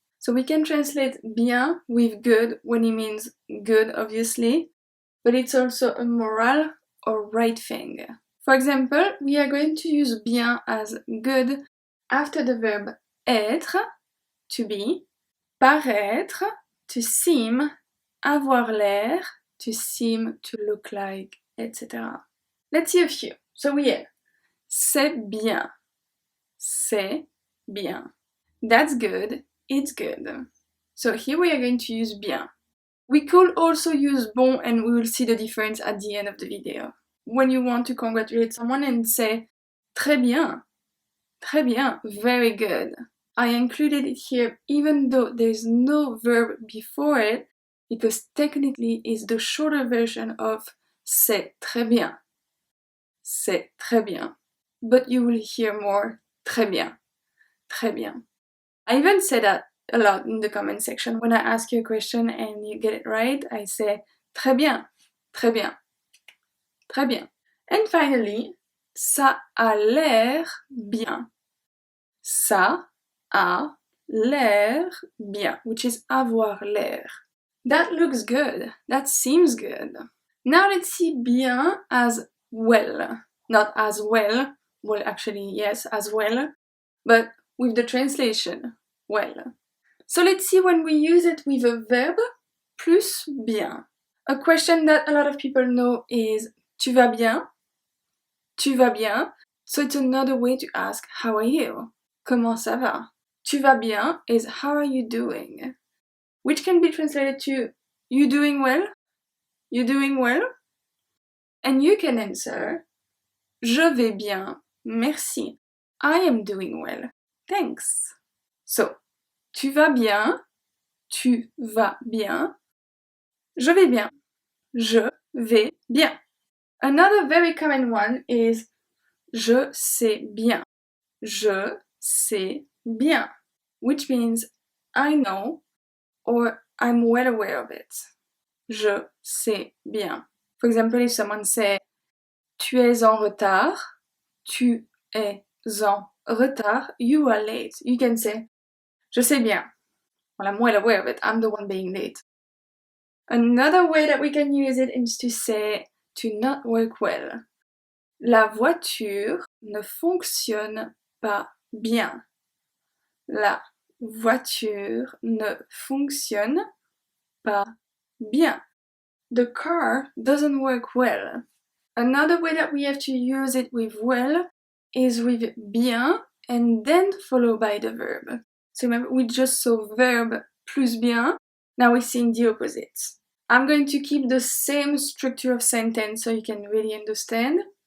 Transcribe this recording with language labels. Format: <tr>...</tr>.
<en>So we can translate bien with good when it means good, obviously, but it's also a moral or right thing. For example, we are going to use bien as good after the verb être, to be, paraître, to seem, avoir l'air, to seem, to look like, etc. Let's see a few. So we have</en> <fr>c'est bien, c'est bien.</fr> <en>That's good, it's good. So here we are going to use bien. We could also use bon and we will see the difference at the end of the video. When you want to congratulate someone and say</en> <fr>très bien,</fr> <en>very good. I included it here even though there's no verb before it because technically it's the shorter version of</en> <fr>c'est très bien. C'est très bien.</fr> <en>But you will hear more très bien.</en> <fr>Très bien.</fr> <en>I even say that a lot in the comment section. When I ask you a question and you get it right, I say</en> <fr>très bien, très bien, très bien.</fr> <en>And finally,</en> <fr>ça a l'air bien. Ça a l'air bien,</fr> <en>which is</en> <fr>avoir l'air.</fr> <en>That looks good. That seems good. Now let's see bien as well. Not as well. Well, actually, yes, as well. But with the translation, well. So let's see when we use it with a verb plus bien. A question that a lot of people know is</en> <fr>tu vas bien? Tu vas bien?</fr> <en>So it's another way to ask how are you?</en> <fr>Comment ça va? Tu vas bien</fr> <en>is how are you doing? Which can be translated to you doing well? You doing well? And you can answer</en> <fr>je vais bien, merci.</fr> <en>I am doing well, thanks.</en> <fr>So, tu vas bien, tu vas bien, je vais bien, je vais bien.</fr> <en>Another very common one is</en> <fr>je sais bien. Je sais bien,</fr> <en>which means I know or I'm well aware of it.</en> <fr>Je sais bien.</fr> <en>For example, if someone say</en> <fr>tu es en retard, tu es en retard,</fr> <en>you are late. You can say</en> <fr>je sais bien.</fr> <en>Well, I'm well aware of it. I'm the one being late. Another way that we can use it is to say to not work well.</en> <fr>La voiture ne fonctionne pas bien. La voiture ne fonctionne pas bien.</fr> <en>The car doesn't work well. Another way that we have to use it with well is with bien and then followed by the verb. So remember, we just saw verb plus bien. Now we're seeing the opposite. I'm going to keep the same structure of sentence so you can really understand.</en>